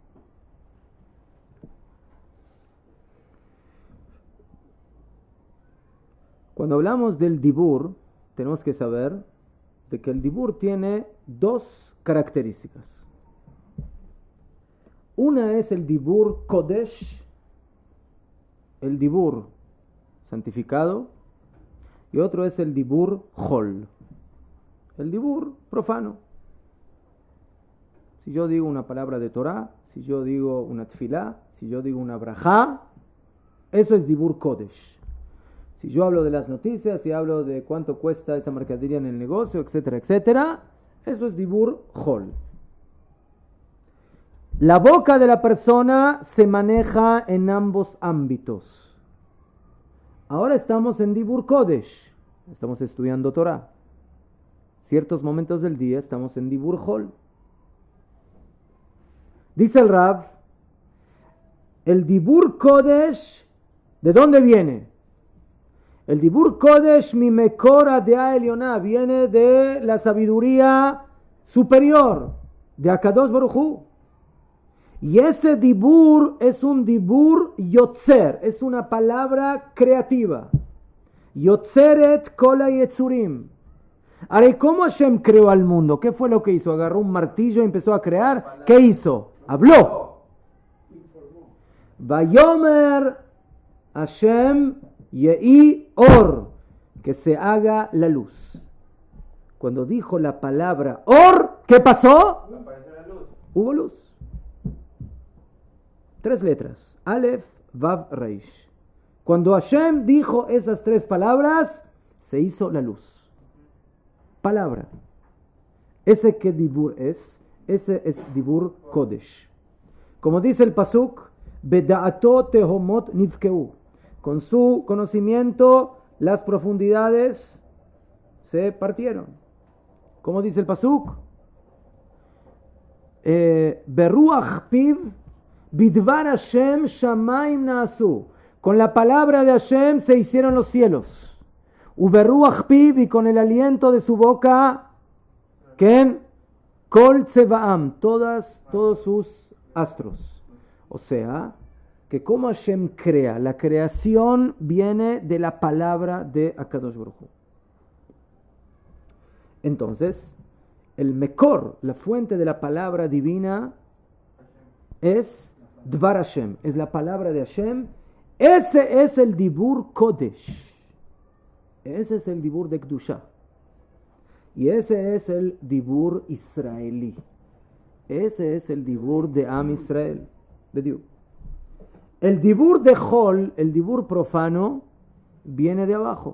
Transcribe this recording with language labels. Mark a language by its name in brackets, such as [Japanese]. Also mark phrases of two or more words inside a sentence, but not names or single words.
[Spanish] Cuando hablamos del dibur, tenemos que saber de que el dibur tiene dos características. Una es el [Hebrew] דיבור קודש, [Spanish] el dibur santificado, y otro es el [Hebrew] דיבור חול, [Spanish] el dibur profano. Si yo digo una palabra de Torah, si yo digo una tefilá, si yo digo una brajá, eso es [Hebrew] דיבור קודש. [Spanish] Si yo hablo de las noticias, si hablo de cuánto cuesta esa mercadería en el negocio, etcétera, etcétera, eso es [Hebrew] דיבור חול. [Spanish] La boca de la persona se maneja en ambos ámbitos. Ahora estamos en [Hebrew] דיבור קודש, [Spanish] estamos estudiando Torah. Ciertos momentos del día estamos en [Hebrew] דיבור חול. [Spanish] Dice el Rav, el [Hebrew] דיבור קודש, [Spanish] ¿de dónde viene? El [Hebrew] דיבור קודש מי מקורה דה עליונה, [Spanish] viene de la sabiduría superior de [Hebrew] הקדוש ברוך הוא. [Spanish] Y ese dibur es un [Hebrew] דיבור יוצר, [Spanish] es una palabra creativa. [Hebrew] יוצרת כל היצורים. [Spanish] Ahora, ¿cómo Hashem creó al mundo? ¿Qué fue lo que hizo? Agarró un martillo y empezó a crear. ¿Qué hizo? Habló. [Hebrew] ויאמר השם יהי אור, [Spanish] que se haga la luz. Cuando dijo la palabra Or, ¿qué pasó? Hubo luz. 3 letras. [Hebrew] אלף וו ריש. [Spanish] Cuando Hashem dijo esas 3 palabras, se hizo la luz. Palabra. Ese que dibur es, ese es [Hebrew] דיבור קודש. [Spanish] Como dice el pasuk, [Hebrew] בדעתו תהומות נבקעו. [Spanish] Con su conocimiento, las profundidades se partieron. ¿Cómo dice el pasuk? [Hebrew] ברוח פיו בדבר השם שמים נעשו. [Spanish] Con la palabra de Hashem se hicieron los cielos. [Hebrew] וברוח פיו, [Spanish] y con el aliento de su boca, ¿quién? [Hebrew] כל צבאם, [Spanish] todos sus astros. O sea, que como Hashem crea, la creación viene de la palabra de [Hebrew] הקדוש ברוך הוא. [Spanish] Entonces, el mekor, la fuente de la palabra divina, es [Hebrew] דבר השם, [Spanish] es la palabra de Hashem. Ese es el dibur kodesh. Ese es el dibur de Kedusha. Y ese es el dibur israelí. Ese es el dibur de [Hebrew] עם ישראל, [Spanish] de Dios. El dibur de Hol, el dibur profano, viene de abajo.